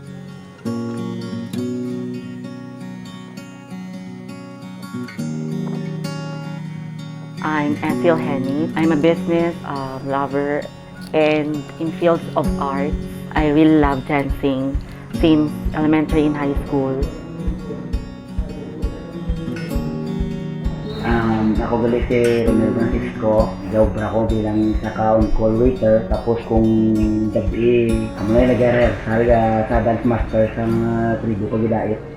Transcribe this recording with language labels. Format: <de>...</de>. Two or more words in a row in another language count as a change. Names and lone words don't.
<en>I'm Ethel Henny. I'm a business lover, and in fields of art, I really love dancing since elementary and high school.</en> <hil>Ako gali si Romero Francisco, job ako bilang isa ka</hil> <en>on-call waiter,</en> <hil>tapos kung gabi, kamo na nag-rehearsal sa dance master sa Tribo Pagidait.</hil>